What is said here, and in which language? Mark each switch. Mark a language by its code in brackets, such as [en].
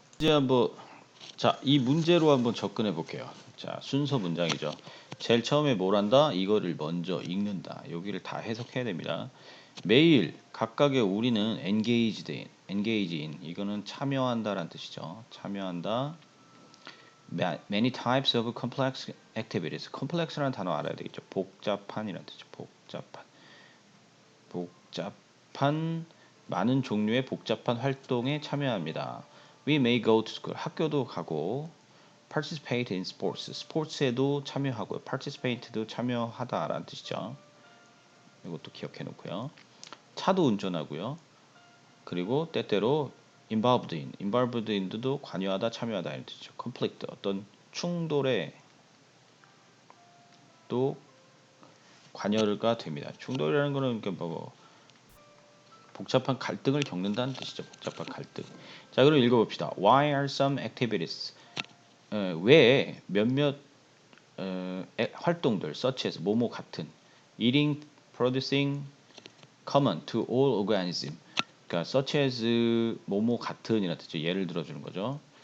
[ko] 이제 한번 자, 이 문제로 한번 접근해 볼게요. 자, 순서 문장이죠. 제일 처음에 뭘 한다? 이거를 먼저 읽는다. 여기를 다 해석해야 됩니다. 매일 각각의 우리는 engage in 이거는 참여한다라는 뜻이죠. 참여한다. [en] Many types of complex activities. [ko] complex라는 단어 알아야 되겠죠. 복잡한이라는 뜻이죠. 복잡한 많은 종류의 복잡한 활동에 참여합니다. [en] We may go to school. [ko] 학교도 가고 [en] participate in sports. [ko] 스포츠에도 참여하고요. participate도 참여하다라는 뜻이죠. 이것도 기억해 놓고요. 차도 운전하고요. 그리고 때때로 involved in도 관여하다, 참여하다 이런 뜻이죠. conflict 어떤 충돌에 또 관여가 됩니다. 충돌이라는 거는 그러니까 뭐 복잡한 갈등을 겪는다는 뜻이죠. 복잡한 갈등. 자, 그럼 읽어봅시다. [en] Why are some activities? [ko] 왜 몇몇 활동들, [en] such as [ko] 뭐뭐 같은, [en] eating, producing, common to all organism. [ko] 그러니까 such as 뭐뭐 같은이라는 뜻이죠. 예를 들어주는 거죠.